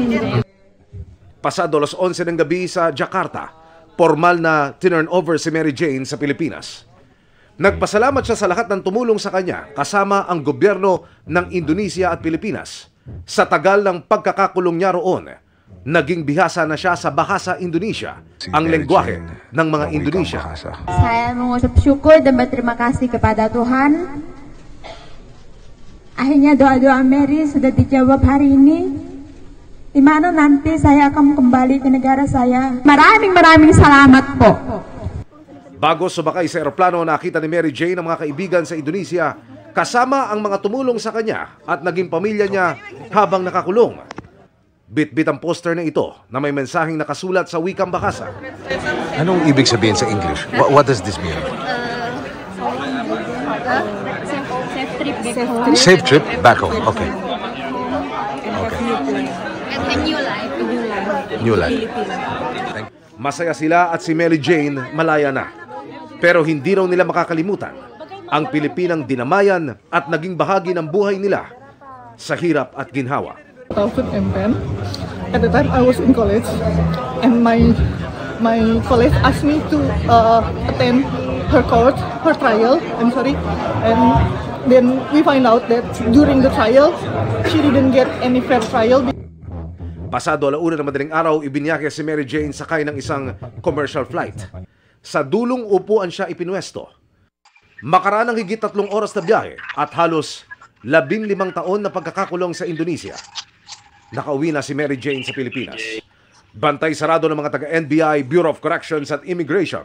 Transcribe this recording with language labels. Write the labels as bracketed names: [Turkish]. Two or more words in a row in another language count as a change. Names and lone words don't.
[Filipino] Pasado alas 11 ng gabi sa Jakarta, formal na tinurn over si Mary Jane sa Pilipinas. Nagpasalamat siya sa lahat ng tumulong sa kanya, kasama ang gobyerno ng Indonesia at Pilipinas. Sa tagal ng pagkakakulong niya roon, naging bihasa na siya sa bahasa Indonesia, ang lengguwahe ng mga Indonesia. [Indonesian] Saya mengucap syukur dan berterima kasih kepada Tuhan. Akhirnya doa-doa Mary sudah dijawab hari ini. Di mana nanti saya akan kembali ke negara saya. [Filipino] Maraming salamat po. Bago sumakay sa eroplano, nakita ni Mary Jane ang mga kaibigan sa Indonesia kasama ang mga tumulong sa kanya at naging pamilya niya habang nakakulong. Bit-bit ang poster na ito na may mensaheng nakasulat sa wikang bahasa. Anong ibig sabihin sa English? [English] What does this mean? Safe trip back home. Okay. And new life. [Filipino] Masaya sila at si Mary Jane malaya na. Pero hindi raw nila makakalimutan ang Pilipinang dinamayan at naging bahagi ng buhay nila sa hirap at ginhawa. [English] 2010, at the time I was in college, and my college asked me to attend her trial. And then we find out that during the trial, she didn't get any fair trial. [Filipino] Pasado alauna ng madaling araw, ibinyake si Mary Jane sakay ng isang [English] commercial flight. [Filipino] Sa dulong upuan siya ipinwesto. Makaraan ng higit 3 oras na biyahe at halos 15 taon na pagkakakulong sa Indonesia. Nakauwi na si Mary Jane sa Pilipinas. Bantay sarado ng mga taga-NBI, Bureau of Corrections at Immigration.